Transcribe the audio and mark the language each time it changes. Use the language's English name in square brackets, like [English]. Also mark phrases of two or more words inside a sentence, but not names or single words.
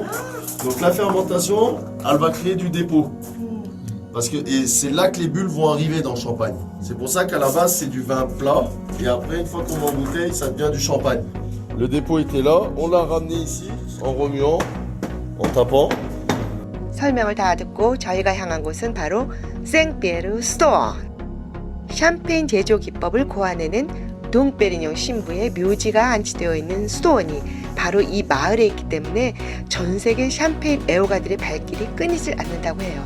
[French] Donc la fermentation, elle va créer du dépôt. Parce que c'est là que les bulles vont arriver dans le champagne. C'est pour ça qu'à la base c'est du vin plat. Et après une fois qu'on met en bouteille, ça devient du champagne. Le dépôt était là, on l'a ramené ici en remuant, en tapant. [Korean] 설명을 다 듣고 저희가 향한 곳은 바로 생피에르 스토어. 샴페인 제조 기법을 고안해낸 동페리뇽 신부의 묘지가 안치되어 있는 수도원이 바로 이 마을에 있기 때문에 전 세계 샴페인 애호가들의 발길이 끊이질 않는다고 해요.